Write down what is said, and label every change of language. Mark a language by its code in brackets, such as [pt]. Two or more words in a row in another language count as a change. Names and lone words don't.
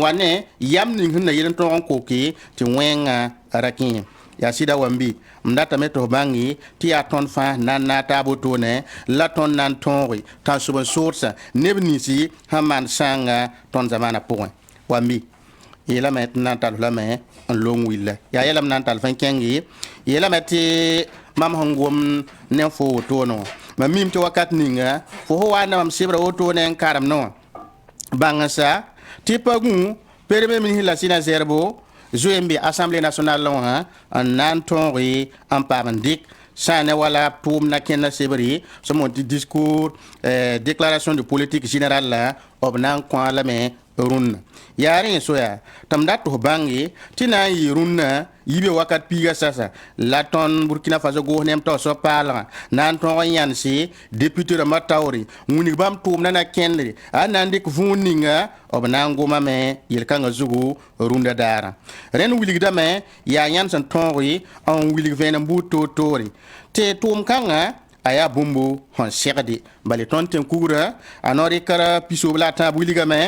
[mos] wa ne yam ning sẽn na yel n tõog n koke tɩ wẽngã ra kẽ yaa sɩda wa n bɩ m datame tɩ f bãnge tɩ yaa tõnd fãa na n na taab wotone la tõnd na n tõoge tãn sob n soodsã neb ninsi sẽn maan sãanga tõnd zamaanã pʋgẽ wa n bɩ yeelame tɩ na n tall lame n long willa yaa yeelame na n tall fãn kẽnge yeelame tɩ mam sẽn gom ne fo wotone wã mam miim tɩ wakat ninga fo fo waanda mam sebra wotone n karemdẽ wã bãngsa tɩ pa gũ [fr] premier ministre [mos] la sɩna zɛrbo zoe n be [fr] assemblée nationale [mos] wã n na n tõoge n paam n dɩk sã ne wala tʋʋm na kẽnda sebre sẽn mon tɩ [fr] discours déclaration de politique générale [mos] la b na n kõ lame rũnnã yaa rẽ soya tɩ m dat tɩ f bãnge tɩ na n yɩ rũnnã yibe wakat piiga sasa la tõnd burkina faso goos nem tao soab paalgã na n tõog n yãnse député rãmbã taoore wĩnig bãmb tʋʋmdã na kẽndre a na n dɩk vũud ninga b na n gomame yel-kãngã zugu rũndã daarã rẽnd wilgdame yaa yãnd sẽn tõoge n wilg vẽenem buud toor-toore tɩ tʋʋm kãngã a yaa bũmbu sẽn segde bale tõnd tẽn kugrã a no rɩkra pisoob la a tãab wilgame